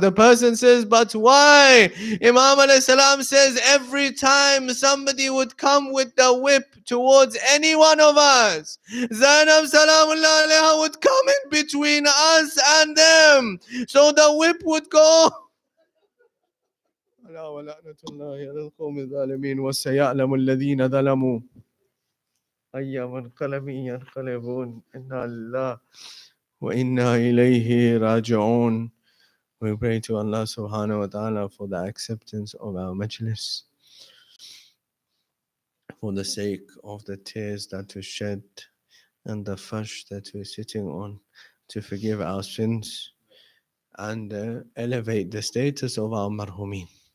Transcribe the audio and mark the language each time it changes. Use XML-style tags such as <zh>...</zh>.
<en>The person says, but why? Imam alayhi salam says, every time somebody would come with the whip towards any one of us, Zainab salamullah alayha would come in between us and them. So the whip would go.</en> <ar>ألا ولعنة الله على القوم الظالمين وسيعلم الذين ظلموا أي منقلب ينقلبون إنا لله وإنا إليه راجعون.</ar> <en>We pray to Allah subhanahu wa ta'ala for the acceptance of our majlis, for the sake of the tears that we shed and the fash that we're sitting on, to forgive our sins and elevate the status of our marhumin,</en>